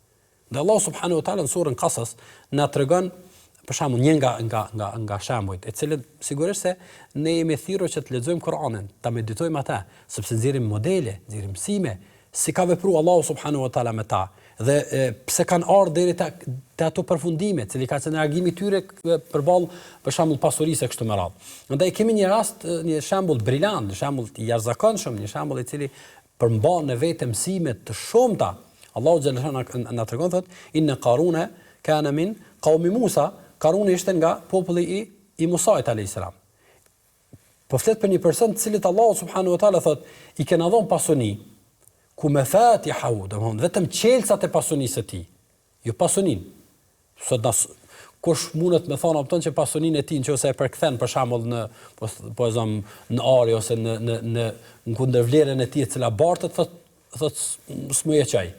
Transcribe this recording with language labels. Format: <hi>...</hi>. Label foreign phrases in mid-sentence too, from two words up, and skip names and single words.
<sq>Dhe Allah</sq> <ar>سبحانه وتعالى</ar> <sq>në surën Qasas na tregon për shembull një nga shembujt, e cilët sigurisht se ne jemi thirrur që të lexojmë Kur'anin, ta meditojmë ata, sepse nxjerrim modele, nxjerrim mësime, si ka vepruar Allahu</sq> <ar>سبحانه وتعالى</ar> <sq>me ta, dhe pse kanë ardhur deri te ato përfundime, cili ka qenë reagimi i tyre përballë për shembull pasurisë kështu me radhë. Andaj kemi një rast, një shembull brillant, një shembull i jashtëzakonshëm, një shembull i cili përmban në vetë mësime të shumta.</sq> <ar>الله جلاله</ar> <sq>na tregon thotë</sq> <ar>إن قارون كان من قوم موسى,</ar> <sq>Qaruni ishte nga populli i Musait</sq> <ar>عليه السلام.</ar> <sq>Po flet për një person të cilit Allahu</sq> <ar>سبحانه وتعالى</ar> <sq>thotë i kena dhënë pasuni ku mafatihahu, domthon vetëm qelçat e pasunisë së tij, jo pasunin. Sot kush mundet me thonë opton që pasuninë e tij nëse e përkthen për shembull në ari ose në kundërvlerën e tij e cila bartet thotë s'më e çaj.</sq>